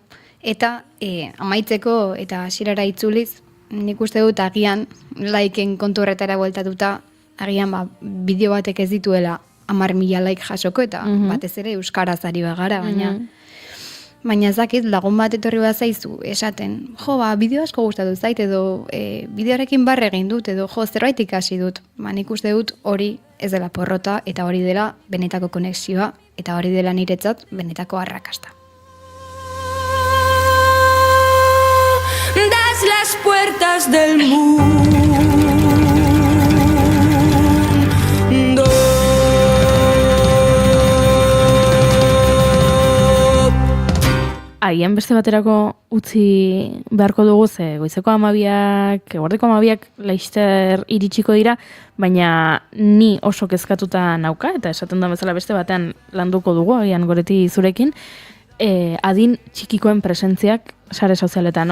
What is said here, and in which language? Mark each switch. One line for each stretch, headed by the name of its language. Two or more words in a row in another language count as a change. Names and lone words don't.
Basque: Eta amaitzeko eta hasierara itzuliz, nik uste dut agian laiken kontu horretara bueltatuta, agian bideo batek ez dituela 10.000 like jasoko, eta batez ere euskaraz ari bagara, baina ezakit lagun bat etorri bat zaizu esaten, bideo asko gustatu zait, edo bideoarekin barre egin dut, edo zerbait ikasi dut. Nik uste dut hori ez dela porrota, eta hori dela benetako konexioa, eta hori dela niretzat benetako arrakasta.
Spanish: Das las puertas del mundo.
Basque: Agian beste baterako utzi beharko dugu, ze goizeko 12, eguerdiko 12 laizter iritsiko dira, baina ni oso kezkatuta nauka, eta esaten da bezala beste batean landuko dugu, agian Goreti zurekin, adin txikikoen presentziak sare sozialetan.